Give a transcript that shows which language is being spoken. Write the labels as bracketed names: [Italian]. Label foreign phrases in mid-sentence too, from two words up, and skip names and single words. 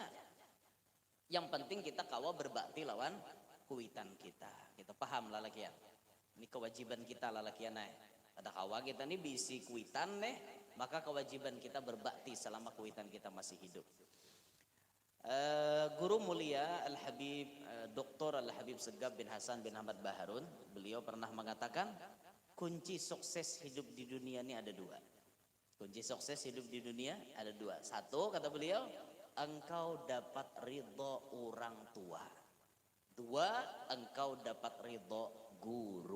[Banjar] Yang penting kita kawa berbakti lawan kuitan kita. Kita paham lalakian. Ini kewajiban kita lalakian naik. Ada kawa kita nih bisi kuitan nih, maka kewajiban kita berbakti selama kuitan kita masih hidup. [Indonesian] Guru mulia Al-Habib Dr. Al-Habib Segaf bin Hasan bin Ahmad Baharun, beliau pernah mengatakan kunci sukses hidup di dunia ini ada 2. Kunci sukses hidup di dunia ada 2. 1 kata beliau, engkau dapat ridho orang tua. 2, engkau dapat ridho guru.